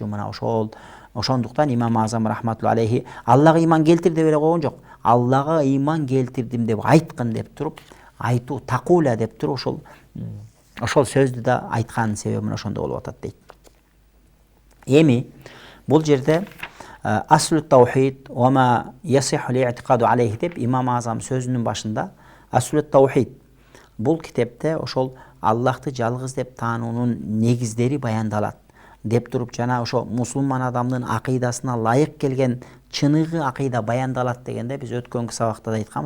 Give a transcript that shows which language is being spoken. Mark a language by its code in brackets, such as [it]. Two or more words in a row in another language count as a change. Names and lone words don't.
[ky] Мына ошондуктан Имам Азам [ar] رحمة الله عليه [ky] Аллага иман келтир деп эле койгон жок. Аллага иман келтирдим деп айткын деп туруп, айтуу тaqula деп туруп ошол сөздү да айткан себеби мына ошондо болуп атат дейт. Эми бул жерде [ar] أصل التوحيد وما يصح الاعتقاد عليه [ky] деп Имам Азам сөзүнүн башында [ar] أصل التوحيد [ky] бул китепте ошол Аллахты жалгыз деп таануунун негиздери баяндалат деп туруп, жана ошо мусулман адамдын акыйдасына ылайык келген чыныгы акыйда баяндалат дегенде биз өткөнкү сабакта да айтканбыз.